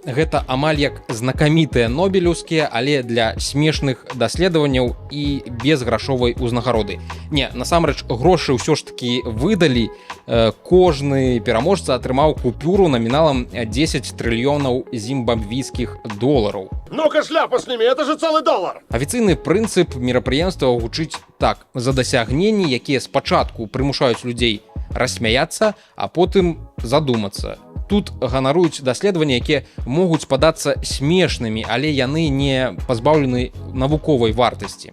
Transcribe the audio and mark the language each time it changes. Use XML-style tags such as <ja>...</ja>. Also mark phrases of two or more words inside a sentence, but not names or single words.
<be>Гэта амаль як знакамітыя нобелеўскія, але для смешных даследаванняў і без грашовай узнагароды. Не, насамрэч грошы ўсё ж такі выдалі. Кожны пераможца атрымаў купюру наміналам 10 трыльёнаў зімбабвійскіх долараў.</be> <ru>Ну-ка, шляпа сними, это же целый доллар!</ru> <be>Афіцыйны прынцып мерапрыемства гучыць так: за дасягненні, якія спачатку прымушаюць людзей рассмяяцца, а потым задумацца. Тут ганаруюць даследаванні, якія могуць падацца смешнымі, але яны не пазбаўлены навуковай вартасці.</be>